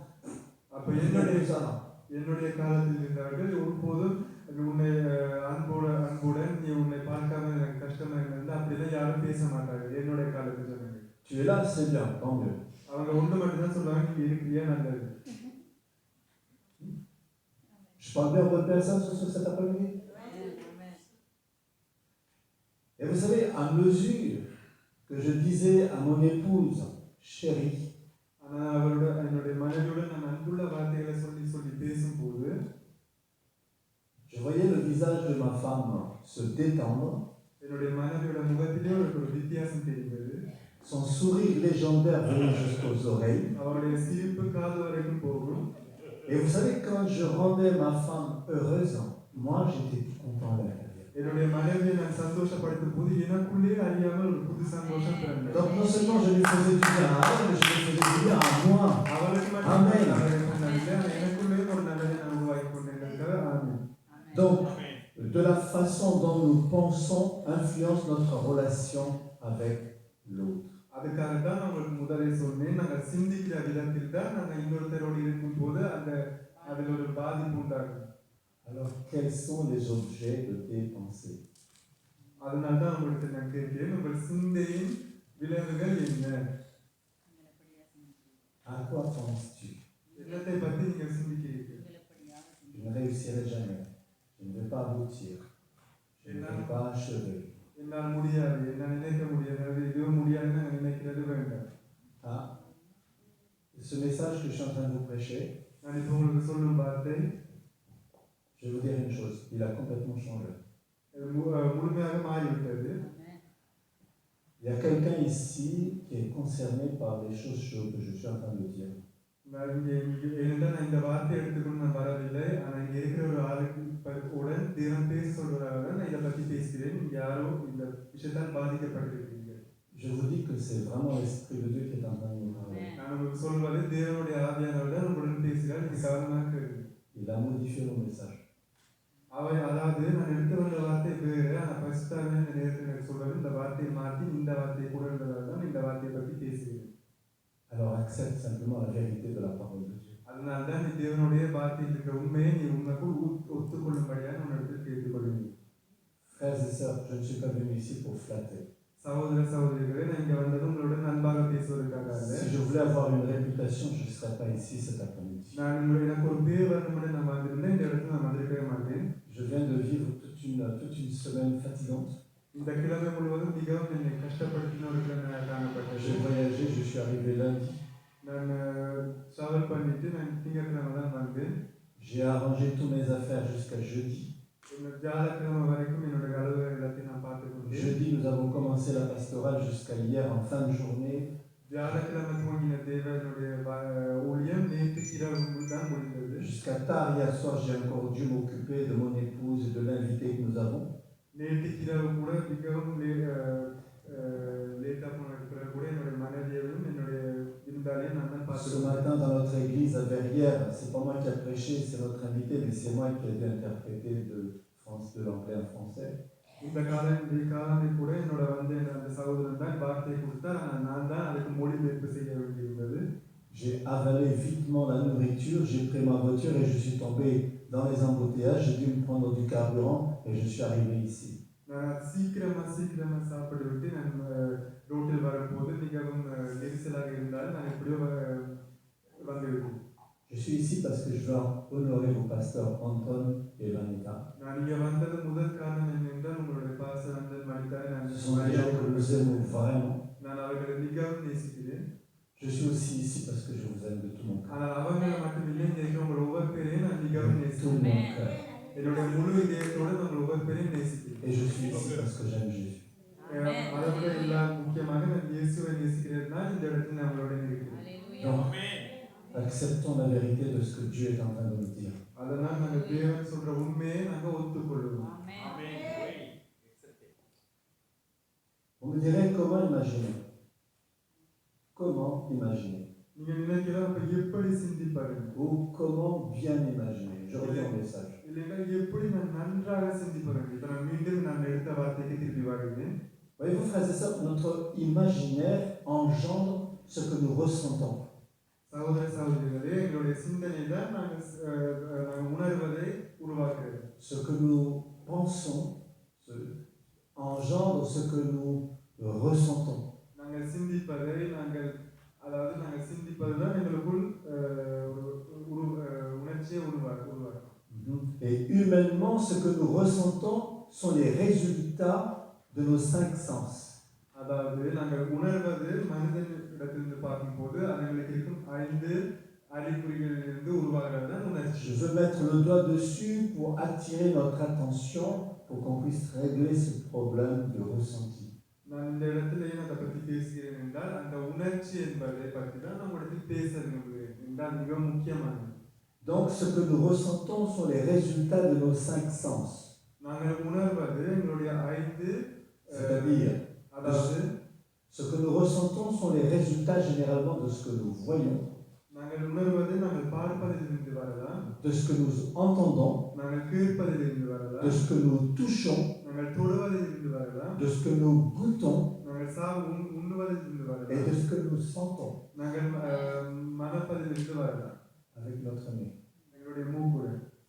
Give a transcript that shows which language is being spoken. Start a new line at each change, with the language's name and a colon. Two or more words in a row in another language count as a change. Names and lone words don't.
Tamil: அப்போ என்னுடைய காலத்தில் இருந்தவர்கள் ஒருபோதும் உன்னை அன்புடன் நீ உன்னை பார்க்காம எனக்கு கஷ்டமா இருந்தா அப்படிலாம் யாரும் பேச மாட்டாங்க. என்னுடைய காலத்தில் சொன்னாங்க,
French: Tu es là, c'est bien, tant mieux.
Tamil: அவங்க ஒன்று மட்டும்தான் சொல்லுவாங்க, நீ இருக்கிறியா நல்லது.
French: Je parle bien aux bonnes personnes sur cet après-midi. Et vous savez, à mesure que je disais à mon épouse, chérie,
Tamil: ஆனால் என்னுடைய மனைவியுடன் நான் அன்புள்ள வார்த்தைகளை சொல்லி சொல்லி பேசும்போது
French: je voyais le visage de ma femme se détendre,
Tamil: என்னுடைய மனைவியோட முகத்திலே ஒரு வித்தியாசம் தெரிகிறது.
French: son sourire légendaire venait jusqu'aux oreilles.
Tamil: அவருடைய சிரிப்பு காது வரைக்கும் போகும்.
French: Et vous savez, quand je rendais ma femme heureuse, moi j'étais tout content à l'intérieur.
Tamil: என்னுடைய மனைவியை நான் சந்தோஷப்படுத்தும் போது எனக்குள்ளே அறியாமல் ஒரு புது சந்தோஷம் பிறந்தது.
French: Donc non seulement je lui faisais du bien à elle, mais je lui faisais du bien à moi.
Tamil: அவளுக்கு மட்டும் எனக்குள்ளே ஒரு நல்லதை நான் உருவாக்கி கொண்டேன். ஆமென்.
French: Donc, de la façon dont nous pensons influence notre relation avec l'autre.
Tamil: அதுக்காக தான் நான் உங்களுக்கு முதலே சொன்னேன், நாங்கள் சிந்திக்கிற விதத்தில் தான் நாங்கள் இன்னொருத்தரோடு இருக்கும்போது அதில் ஒரு பாதிப்பு உண்டாகும்.
French: Alors, quels sont les objets de tes pensées?
Tamil: அதனால தான் உங்களுக்கு நான் கேட்கிறேன், உங்கள் சிந்தையின் விலங்குகள் என்ன? நீங்கள் எப்படியா சிந்திக்கிறீர்கள்?
French: À quoi penses-tu?
Tamil: என்னத்தை பற்றி நீங்கள் சிந்திக்கிறீர்கள்? நீங்கள் எப்படியாக
French: Je
Tamil: சிந்திக்கிறீர்கள்?
French: ne réussirai jamais. Je ne vais pas aboutir. Je ne vais pas achever.
Tamil: என்னால் முடியாது, என்னால் நினைக்க முடியாது, இதுவும் முடியாதுன்னு நான் நினைக்கிறது வேண்டாம்.
French: Ah, ce message que je suis en train de vous prêcher,
Tamil: நான் இப்போ உங்களுக்கு சொல்லும் வார்த்தை
French: je vais vous dire une chose, il a complètement changé.
Tamil: முழுமையாக மாறிவிட்டது. ஆமென்.
French: Il y a quelqu'un ici qui est concerné par les choses chaudes que je suis en train de dire.
Tamil: நான் ஏனென்றால் நான் இந்த வார்த்தையை எடுத்துக்கொண்டு நான் வரவில்லை, ஆனால் இங்கே இருக்கிற ஒரு ஆளுக்கு உடன் தேவன் பேச சொல்வதாக நான் இதை பற்றி பேசுகிறேன். யாரோ இந்த விஷயத்தால் பாதிக்கப்பட்டிருக்கிறீர்கள். Je vous dis que c'est vraiment l'Esprit de Dieu qui est en train de nous parler. நான் உங்களுக்கு சொல்வது தேவனுடைய ஆவியானவர் தான் உங்களுடன் பேசுகிறார். இது கவனமாக கேளுங்கள்.
French: Il a modifié mon message.
Tamil: அதாவது நான் எடுத்து வந்த வார்த்தை வேறு, ஆனால் ஃபர்ஸ்டாக இந்த நேரத்தில் எனக்கு சொல்வது இந்த வார்த்தையை மாற்றி இந்த வார்த்தையை கூட தான் இந்த வார்த்தையை பற்றி பேசுகிறேன்.
French: Alors accepte simplement la vérité de la parole de Dieu.
Tamil: அதனால தான் நீ தேவனுடைய வார்த்தையில் இருக்கிற உண்மையை நீ உனக்குள் ஒத்துக்கொள்ளும்படியாக உன்னிடத்தில் கேட்டுக்கொள்ளுங்கள்.
French: Frères et sœurs, je ne suis pas venu ici pour flatter.
Tamil: சகோதர சகோதரிகளே, நான் இங்கே வந்தது உங்களுடன் அன்பாக பேசுவதற்காக அல்ல.
French: Si je voulais avoir une réputation, je ne serais pas ici cet après-midi.
Tamil: நான் எனக்கு ஒரு பேர் வரணும்னு நான் வந்திருந்தேன், இந்த இடத்துல நான் வந்திருக்கவே மாட்டேன்.
French: Je viens de vivre toute une semaine fatigante.
Tamil: இந்த கிழமை முழுவதும் மிகவும் என்னை கஷ்டப்படுத்தின ஒரு கிழமையாக காணப்பட்டது.
French: J'ai voyagé, je suis arrivé lundi.
Tamil: நான் ட்ராவல் பண்ணிட்டு நான் திங்கட்கிழமை தான் வந்தேன்.
French: J'ai arrangé tous mes affaires jusqu'à jeudi.
Tamil: வியாழக்கிழமை வரைக்கும் என்னுடைய அலுவலக எல்லாத்தையும் நான் பார்த்துக்கொண்டேன்.
French: Jeudi, nous avons commencé la pastorale jusqu'à hier en fin de journée.
Tamil: வியாழக்கிழமை துவங்கின தேவனுடைய ஊழியம் நேற்று இரவு தான் முடிந்தது.
French: Jusqu'à tard hier soir, j'ai encore dû m'occuper de mon épouse et de l'invité que nous avons.
Tamil: நேற்று இரவு கூட மிகவும் லேட்டாக போன பிறகு கூட என்னுடைய மனைவியையும் என்னுடைய விருந்தாளையும் நான் தான்
French: Ce
Tamil: பார்த்துக்கொண்டேன்.
French: matin, dans notre église à Verrières, c'est pas moi qui a prêché, c'est notre invité, mais c'est moi qui ai dû interpréter de l'anglais en français.
Tamil: இந்த காலமே கூட என்னோட வந்து அந்த சகோதரன் தான் வார்த்தையை கொடுத்தார், நான் தான் அதுக்கு மொழிபெயர்ப்பு செய்ய வேண்டியிருந்தது.
French: J'ai avalé vitement la nourriture, j'ai pris ma voiture et je suis tombé dans les embouteillages, j'ai dû me prendre du carburant et je suis arrivé ici.
Tamil: நான் சீக்கிரமா சாப்பிட்டு விட்டு நான் ரோட்டில் வரும்போது மிகவும் நெரிசலாக இருந்தால் நான் எப்படியோ வந்துவிட்டேன்.
French: Je suis ici parce que je veux honorer vos pasteurs Anton et Vanita.
Tamil: நான் இங்கே வந்தது முதல் காரணம் என்னென்றால் உங்களுடைய பாசங்கள் மனிதரை
French: Ce sont des gens que nous aimons vraiment.
Tamil: நான் அவர்களை மிகவும் நேசிக்கிறேன்.
French: Je suis aussi ici parce que je vous aime de tout mon cœur.
Tamil: ஆனால் அவங்களை மட்டும் இல்லை, இங்கே இருக்கிற உங்கள் ஒவ்வொரு பேரையும் நான் மிகவும்
French: De tout mon
Tamil: நேசிக்கிறேன்.
French: cœur.
Tamil: என்னுடைய முழு இதயத்தோடு நான் உங்கள் ஒவ்வொரு பேரையும் நேசிக்கிறேன்.
French: Et je suis ici parce que j'aime Jésus.
Tamil: அதை விட எல்லாம் முக்கியமாக நான் இயேசுவை நேசிக்கிறேன்னா இந்த இடத்துல நான் அவங்களோட இருக்கிறேன்.
French: Hallelujah. Acceptons la vérité de ce que Dieu est en train de nous dire.
Tamil: அதனால் நாங்கள் தேவன் சொல்ற உண்மையை நாங்கள் ஒத்துக்கொள்வோம்.
French: Amen. On me dirait comment imaginer. Comment imaginer.
Tamil: நீங்க நினைக்கலாம் அப்ப எப்படி சிந்திப்பாருங்க,
French: Ou comment bien imaginer. Je reviens au message.
Tamil: இல்லைன்னா எப்படி நான் நன்றாக சிந்திப்பாருங்க. இப்ப நான் மீண்டும் நான் எடுத்த வார்த்தைக்கு திருப்பி வருகிறேன்.
French: Voyez-vous, frères et sœurs, notre imaginaire engendre ce que nous ressentons.
Tamil: சகோதர சகோதரிகளே, எங்களுடைய சிந்தனை தான் நாங்கள் உணர்வதை உருவாக்குறது.
French: Ce que nous pensons engendre ce que nous ressentons.
Tamil: நாங்கள் சிந்திப்பதை நாங்கள் சிந்திப்பதுதான் எங்களுக்குள் உணர்ச்சியை உருவாக்கும்.
French: Et humainement, ce que nous ressentons sont les résultats de nos 5 sens.
Tamil: அதாவது நாங்கள் உணர்வது மனிதனிடத்திலிருந்து பார்க்கும்போது அதுங்களுக்கு இருக்கும் 5 அறிகுறிகளிலிருந்து உருவாகிறது தான் உணர்ச்சி.
French: Je veux mettre le doigt dessus pour attirer notre attention pour qu'on puisse régler ce problème de ressenti.
Tamil: நான் இந்த இடத்துல அதை பற்றி பேசுகிறேன் என்றால் அந்த உணர்ச்சி என்பதை பற்றி தான் நம்ம இடத்தில் பேச விரும்புகிறேன் என்றால் மிக முக்கியமானது.
French: Donc ce que nous ressentons sont les résultats de nos 5 sens.
Tamil: நாங்கள் உணர்வது எங்களுடைய 5
French: C'est-à-dire,
Tamil: அதாவது
French: ce que nous ressentons sont les résultats généralement de ce que nous voyons,
Tamil: நாங்கள் உணர்வது நாங்கள் பார்ப்பதிலிருந்து வரலாம்,
French: de ce que nous entendons,
Tamil: நாங்கள் கேட்பதிலிருந்து வரலாம்,
French: de ce que nous touchons,
Tamil: நாங்கள் தொடுவதிலிருந்து வரலாம்,
French: de ce que nous goûtons
Tamil: நாங்கள் உண்ணுவதிலிருந்து
French: et
Tamil: வரலாம்,
French: de ce que nous sentons
Tamil: நாங்கள் மனப்பதிலிருந்து வரலாம்,
French: avec notre nez.
Tamil: எங்களுடைய மூக்குடன்.